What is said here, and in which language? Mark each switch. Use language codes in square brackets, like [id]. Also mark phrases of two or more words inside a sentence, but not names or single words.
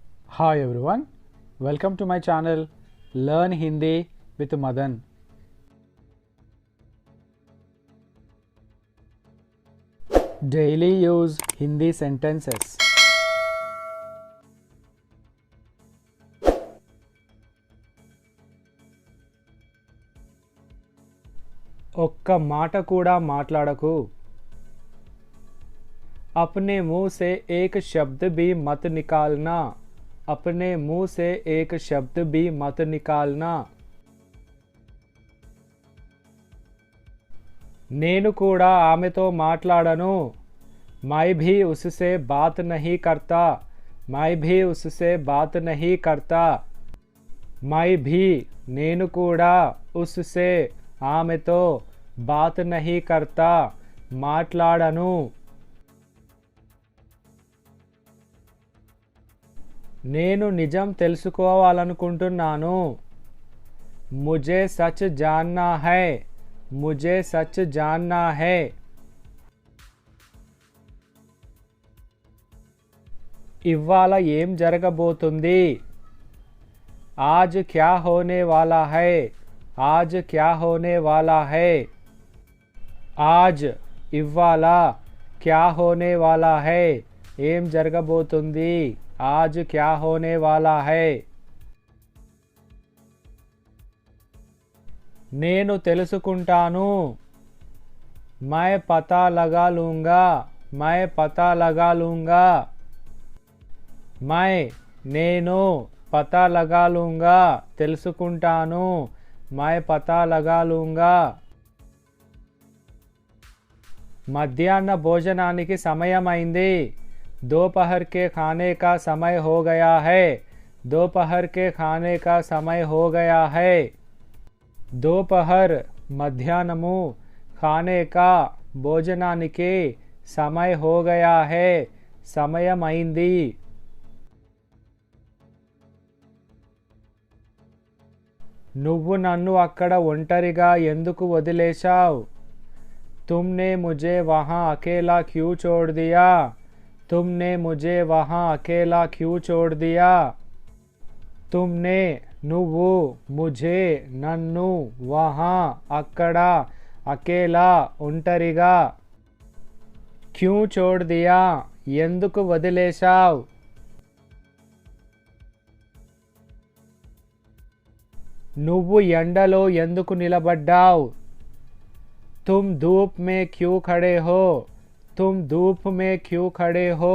[en] Hi everyone, welcome to my channel Learn Hindi with Madan. Daily use Hindi sentences. [te] ఒక్క మాట కూడా మాట్లాడకు. [hi] अपने मुंह से एक शब्द भी मत निकालना. अपने मुंह से एक शब्द भी मत निकालना. [te] నేను కూడా ఆమెతో మాట్లాడను. [hi] मैं भी उससे बात नहीं करता. मैं भी उससे बात नहीं करता. मैं भी [te] నేను కూడా [hi] उससे ఆమెతో बात नहीं करता మాట్లాడను. [te] నేను నిజం తెలుసుకోవాలనుకుంటున్నాను. [hi] मुझे सच जानना है. मुझे सच जानना है. [te] ఇవాళ ఏం జరగబోతుంది? [hi] आज क्या होने वाला है. आज क्या होने वाला है. आज ఇవాళ क्या होने वाला है. [te] ఏం జరగబోతుంది? [hi] आज क्या होने वाला है. [te] నేను తెలుసుకుంటాను. [hi] मैं पता लगा लूँगा. मैं पता लगा लूँगा. मैं నేను पता लगा लूँगा తెలుసుకుంటాను. मैं पता लगा लूँगा. [te] మధ్యాహ్న భోజనానికి సమయమైంది. [hi] दोपहर के खाने का समय हो गया है. दोपहर के खाने का समय हो गया है. दोपहर మధ్యాహ్నము खाने का భోజనానికి समय हो गया है సమయమైంది. [te] నువ్వు నన్ను అక్కడ ఒంటరిగా ఎందుకు వదిలేశావు? [hi] तुमने मुझे वहाँ अकेला क्यों छोड़ दिया? तुमने मुझे वहाँ अकेला क्यों छोड़ दिया? तुमने నువ్వు मुझे నన్ను वहाँ అక్కడ అకేలా ఒంటరిగా क्यों छोड़ दिया [te] ఎందుకు వదిలేశావు? నువ్వు ఎండలో ఎందుకు నిలబడ్డావు? [hi] तुम धूप में क्यों खड़े हो? तुम धूप में क्यों खड़े हो?